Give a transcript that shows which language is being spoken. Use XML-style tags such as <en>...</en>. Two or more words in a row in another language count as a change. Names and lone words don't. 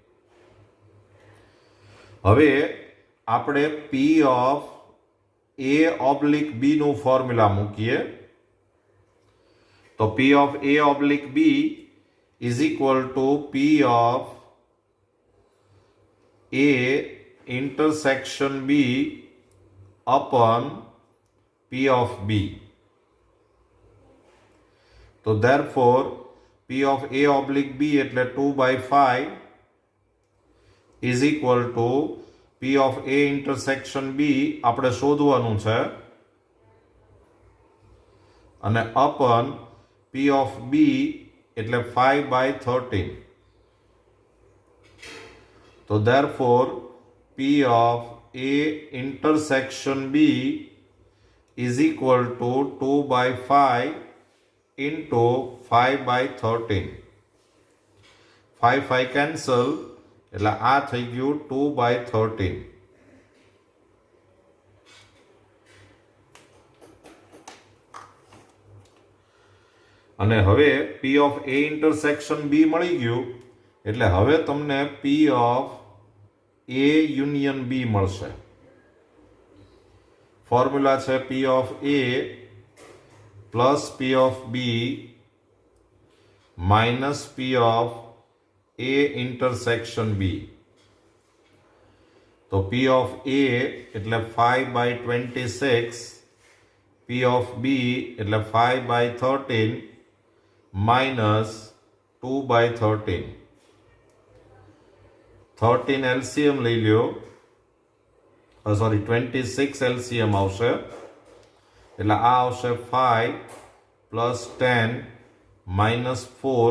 <gu>હવે આપણે</gu> <en>P of A oblique B</en> <gu>નું ફોર્મ્યુલા મૂકીએ.</gu> <en>તો P of A oblique B is equal to P of A intersection B upon P of B. તો therefore P of A oblique B એટલે 2/5 is equal to P of A intersection B</en> <gu>આપણે શોધવાનું છે અને</gu> <en>upon P of B એટલે 5/13. તો therefore P of A intersection B is equal to 2/5 into 5/13.</en> <gu>5 cancel એટલે આ થઈ ગયું 2/13. અને હવે</gu> <en>P of A intersection B</en> <gu>મળી ગયું એટલે હવે તમને</gu> <en>P of A union B</en> <gu>મળશે.</gu> <en>ફોર્મ્યુલા છે P of A plus P of B minus P of A intersection B. તો P of A એટલે 5/26, P of B એટલે 5/13 minus 2/13.</en> <gu>13 LCM લઈ લ્યો, 26 LCM આવશે એટલે આ આવશે 5 plus 10 minus 4.</gu>